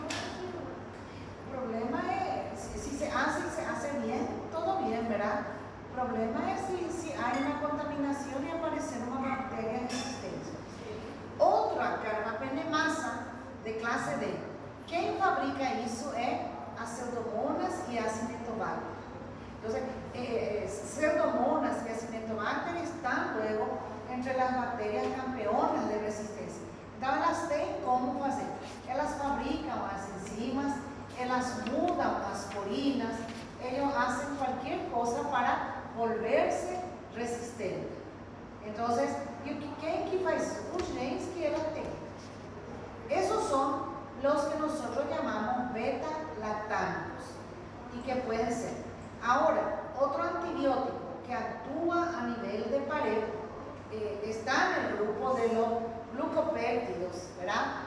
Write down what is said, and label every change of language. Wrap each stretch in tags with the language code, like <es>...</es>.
<pt>O problema é,</pt> <es>se se hace bien, todo bien, ¿verdad?</es> <pt>O problema é se há uma contaminação e aparecer uma bactéria resistente. Outra carbapenemasa de clase D. Quem fabrica isso é a Pseudomonas e a Acinetobacter.</pt> <es>Entonces, Pseudomonas y Acinetobacter están luego entre las bacterias campeonas de resistencia.</es> <pt>Entonces, elas têm como fazer. Elas fabricam as enzimas, elas mudam as porinas,</pt> <es>ellos hacen cualquier cosa para volverse resistente.</es> <pt>Entonces, quem que faz isso? Os genes que ela tem.</pt> <es>Esos son los que nosotros llamamos beta-lactámicos y que pueden ser. Ahora, otro antibiótico que actúa a nivel de pared está en el grupo de los glucopéptidos, ¿verdad?</es>